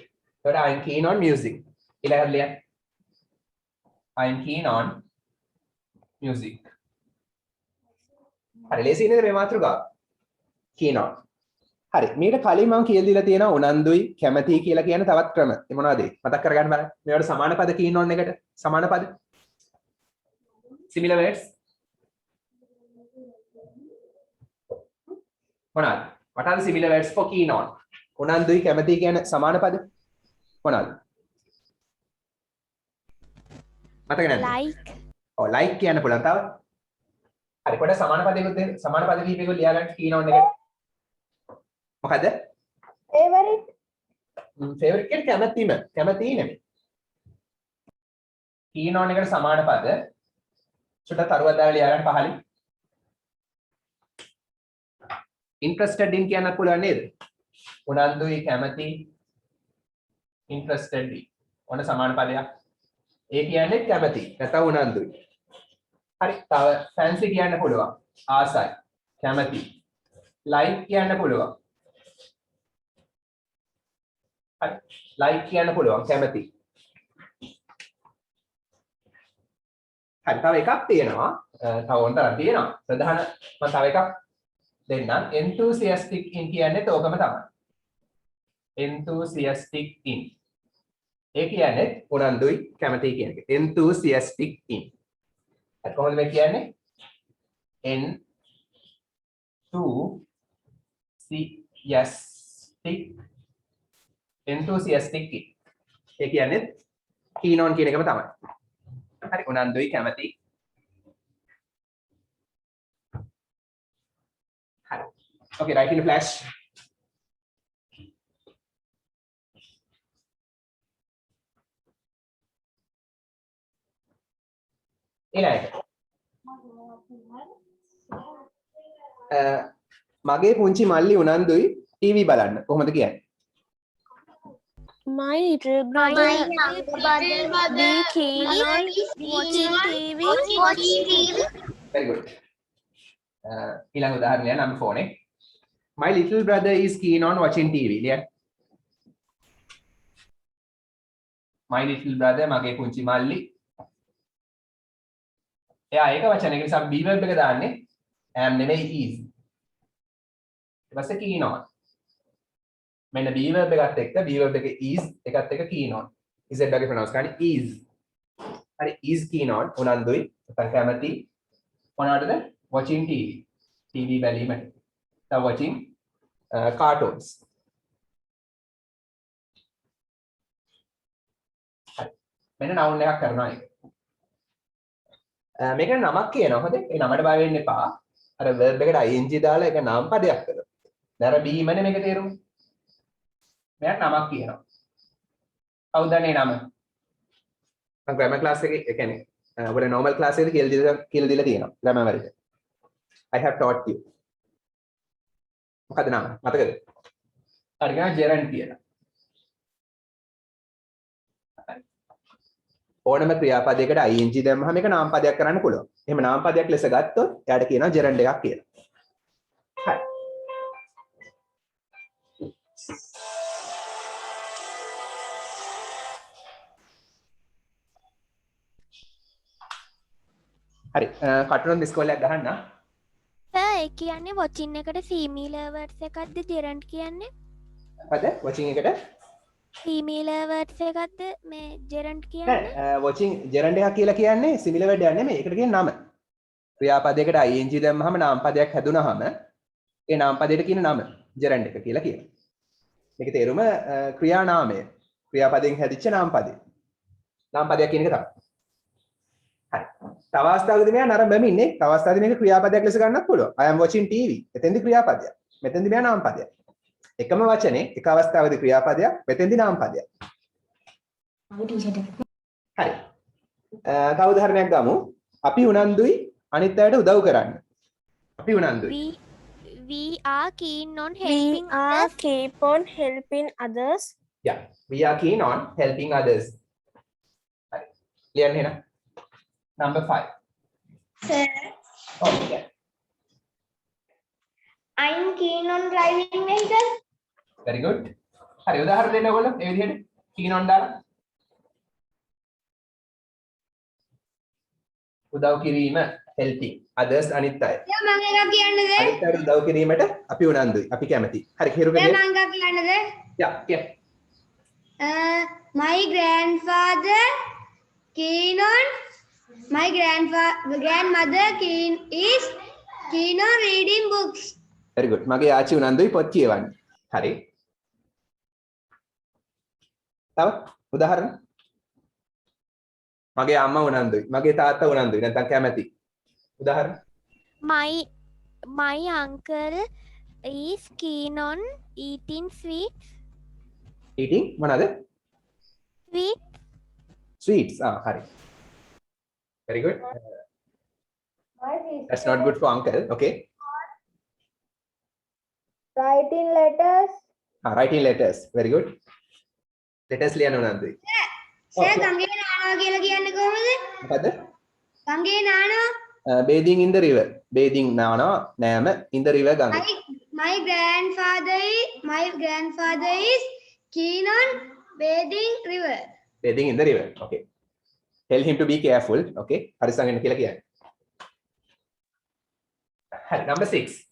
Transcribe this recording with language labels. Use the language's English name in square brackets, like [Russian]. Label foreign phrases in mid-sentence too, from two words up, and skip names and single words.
[English] So I'm keen on music. [Sinhala] ඊළඟට ලියන්න. [English] I'm keen on music. [Sinhala] හරි ලේසි නේද මේ මාතෘකාව? [English] keen on. [Sinhala] හරි මීට කලින් මම කියලා දීලා තියෙනවා උනන්දුයි කැමතියි කියලා කියන තවත් ක්‍රම. ඒ මොනවද? මතක් කරගන්න බලන්න. මේවට සමාන පද [English] keen on [Sinhala] එකට සමාන පද. [English] similar words. මොනවාද? What are the similar words for keen on? [Sinhala] උනන්දුයි කැමතියි කියන සමාන පද මොනවාද? මතක නැද්ද? [English] Like. [Sinhala] ඔව් like කියන්න පුළුවන් තව. හරි පොඩ සමාන පදයකට දෙන්න. සමාන පද කීපයක ලියා ගන්න [English] keen on [Sinhala] එකට. මොකද? [English] favorite. [Sinhala] favorite කියන්නේ කැමැතිම. කැමැති නෙමෙයි. [English] keen on [Sinhala] එකට සමාන පද චුට්ටක් තරුවක් දාලා ලියා ගන්න පහලින්. [English] interested in [Sinhala] කියන්නත් පුළුවන් නේද? උනන්දුයි කැමැති [English] interested in. [Sinhala] ඔන්න සමාන පදයක්. ඒ කියන්නේ කැමැති නැත්නම් උනන්දුයි. හරි තව fancy කියන්න පුළුවන්. ආසයි කැමැති. like කියන්න පුළුවන්. හරි like කියන්න පුළුවන් කැමැති. හරි තව එකක් තියෙනවා. තව උන්තරක් තියෙනවා. ප්‍රධාන මම තව එකක් දෙන්නම්. [English] enthusiastic in [Sinhala] කියන්නේ තෝකම තමයි. [English] enthusiastic in. [Sinhala] ඒ කියන්නේ උනන්දුයි කැමැති කියන එක. [English] enthusiastic in. [Sinhala] හරි කොහොමද මේ කියන්නේ? [English] n to enthusiastic in. [Sinhala] ඒ කියන්නේ [English] keen on [Sinhala] කියන එකම තමයි. හරි උනන්දුයි කැමැති. හරි. [English] Okay, write in a flash. [Sinhala] ඊළඟට මගේ පුංචි මල්ලි උනන්දුයි ටීවී බලන්න. කොහොමද කියන්නේ? [English] My little brother be keen on watching TV. Very good. [Sinhala] ඊළඟ උදාහරණය නම් ෆෝනේ. [English] My little brother is keen on watching TV. [Sinhala] ලියන්න. [English] My little brother [Sinhala] මගේ පුංචි මල්ලි. එයා ඒක වචනයක නිසා [English] be verb [Sinhala] එක දාන්නේ am නෙමෙයි is. ඊට පස්සේ [English] keen on. [Sinhala] මෙන්න [English] be verb [Sinhala] එකත් එක්ක [English] be verb [Sinhala] එකේ is එකත් එක්ක [English] keen on. [Sinhala] is වගේ pronounce කරන්නේ is. හරි [English] is keen on [Sinhala] උනන්දුයි නැත්නම් කැමති මොනවටද? [English] watching TV. TV බැලීමට. now watching cartoons. [Sinhala] හරි. මෙන්න noun එකක් කරනවා ඒක. මේක නමක් කියනවා හොඳේ. ඒ නමට බය වෙන්න එපා. අර verb එකට ing දාලා ඒක නාම පදයක් කරලා. දැන් අර බීමනේ මේක තේරුම. මෙයා නමක් කියනවා. කවුද මේ නම? මම [English] grammar class [Sinhala] එකේ ඒ කියන්නේ ඔයාලා [English] normal class [Sinhala] එකේදී කියලා දීලා තියෙනවා grammar වලට. [English] I have taught you. [Sinhala] මොකද නම? මතකද? හරි ගන්න gerund කියලා. ඕනම ක්‍රියාපදයකට ing දැම්මහම මේක නාම පදයක් කරන්න පුළුවන්. එහෙම නාම පදයක් ලෙස ගත්තොත් එයාට කියනවා gerund එකක් කියලා. හරි. හරි කටුන ඉස්කෝලයක් ගහන්න. සර් ඒ කියන්නේ watching එකට [English] similar words [Sinhala] එකක්ද gerund කියන්නේ? මොකද watching එකට [English] similar words [Sinhala] එකක්ද මේ gerund කියන්නේ? [English] watching gerund [Sinhala] එකක් කියලා කියන්නේ [English] similar word [Sinhala] එකක් නෙමෙයි. ඒකට කියන්නේ නම. ක්‍රියාපදයකට ing දැම්මහම නාම පදයක් හැදුනහම ඒ නාම පදයට කියන නම gerund එක කියලා කියනවා. මේකේ තේරුම ක්‍රියා නාමය. ක්‍රියාපදයෙන් හැදිච්ච නාම පදේ. නාම පදයක් කියන එක තමයි. හරි. තව අවස්ථාවකදී මෙයා නරඹමින් ඉන්නේ. තව අවස්ථාවකදී මේක ක්‍රියාපදයක් ලෙස ගන්නත් පුළුවන්. [English] I am watching TV. [Sinhala] එතෙන්දී ක්‍රියාපදයක්. මෙතෙන්දී මෙයා නාම පදයක්. එකම වචනේ එක අවස්ථාවකදී ක්‍රියාපදයක්, මෙතෙන්දී නාම පදයක්. හරි. තව උදාහරණයක් ගමු. අපි උනන්දුයි අනිත් අයට උදව් කරන්න. අපි උනන්දුයි. [English] We are keen on helping We are keep on helping others. Yeah. We are keen on helping others. [Sinhala] හරි. ලියන්න එහෙනම්. [English] Number 5. Sir, Okay. I'm keen on driving vehicle. Very good. [Sinhala] හරි උදාහරණ දෙන්න ඕගොල්ලෝ ඒ විදිහට [English] keen on [Sinhala] දාලා. උදව් කිරීම [English] helping others [Sinhala] අනිත් අය. දැන් මම එකක් කියන්නද? අනිත් අයට උදව් කිරීමට අපි උනන්දුයි. අපි කැමතියි. හරි හිරුගේ. දැන් මම එකක් කියන්නද? [English] Yeah, yeah. My grandfather keen on grandmother is keen on reading books. Very good. [Sinhala] මගේ ආච්චි උනන්දුයි පොත් කියවන්න. හරි. තව උදාහරණ. මගේ අම්මා උනන්දුයි. මගේ තාත්තා උනන්දුයි. නැත්නම් කැමති. උදාහරණ. [English] my uncle is keen on eating sweets. [Sinhala] Eating මොනවාද? [English] Sweet. Sweets. හරි. Very good. My sister That's not good for uncle. Okay. writing letters. Writing letters. Very good. Letters [Sinhala] ලියන්න උනන්දුයි. සර් ගංගේ නානවා කියලා කියන්නේ කොහොමද? මොකද? ගංගේ නානවා. [English] Bathing in the river. Bathing [Sinhala] නානවා නෑම [English] in the river ගඟ. My grandfather is keen on bathing river. Bathing in the river. Okay. Tell him to be careful. Okay. [Sinhala] හරිසම් වෙන්න කියලා කියන්නේ. හරි. [English] Number 6.